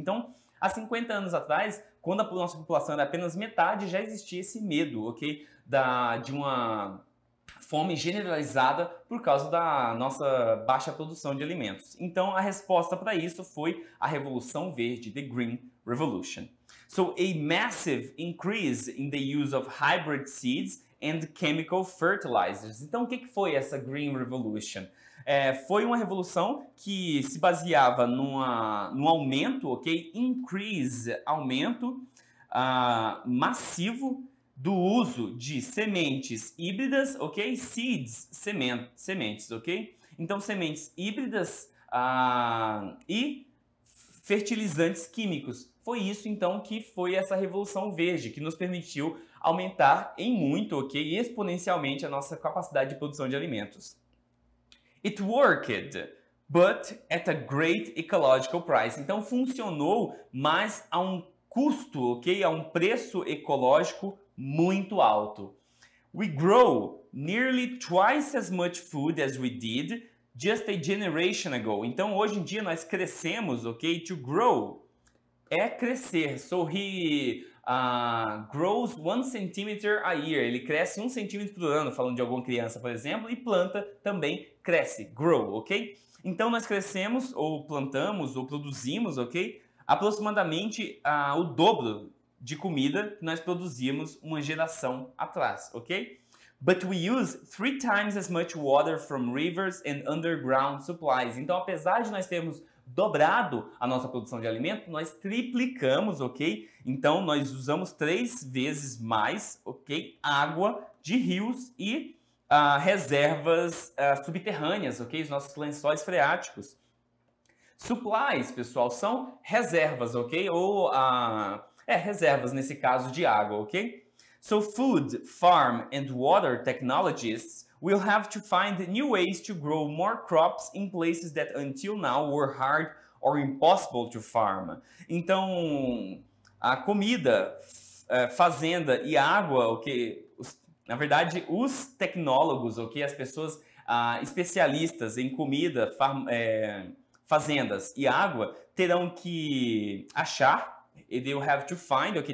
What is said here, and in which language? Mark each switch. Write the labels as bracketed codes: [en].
[pt] Então, há 50 anos atrás, quando a nossa população era apenas metade, já existia esse medo, ok? De uma fome generalizada por causa da nossa baixa produção de alimentos. Então, a resposta para isso foi a Revolução Verde, the Green Revolution. [en] So, a massive increase in the use of hybrid seeds and chemical fertilizers. [pt] Então, o que foi essa Green Revolution? Foi uma revolução que se baseava num aumento, ok? Increase, aumento massivo do uso de sementes híbridas, ok? Seeds, sementes, ok? Então, sementes híbridas e fertilizantes químicos. Foi isso, então, que foi essa Revolução Verde, que nos permitiu aumentar em muito, ok? Exponencialmente a nossa capacidade de produção de alimentos. [en] It worked, but at a great ecological price. [pt] Então, funcionou, mas a um custo, ok? A um preço ecológico muito alto. [en] We grow nearly twice as much food as we did just a generation ago. [pt] Então, hoje em dia, nós crescemos, ok? To grow é crescer. [en] So, he grows 1 centimeter a year. [pt] Ele cresce 1 centímetro por ano, falando de alguma criança, por exemplo. E planta também cresce, grow, ok? Então, nós crescemos, ou plantamos, ou produzimos, ok? Aproximadamente o dobro de comida que nós produzíamos uma geração atrás, ok? [en] But we use 3 times as much water from rivers and underground supplies. [pt] Então, apesar de nós termos dobrado a nossa produção de alimento, nós triplicamos, ok? Então, nós usamos 3 vezes mais, ok? Água de rios e reservas subterrâneas, ok? Os nossos lençóis freáticos. Supplies, pessoal, são reservas, ok? Ou reservas nesse caso de água, ok? [en] So food, farm and water technologists will have to find new ways to grow more crops in places that until now were hard or impossible to farm. [pt] Então, a comida, fazenda e água, ok? Na verdade, os tecnólogos, ok? As pessoas especialistas em comida, fazendas e água terão que achar, [en] they'll have to find, [pt] ok?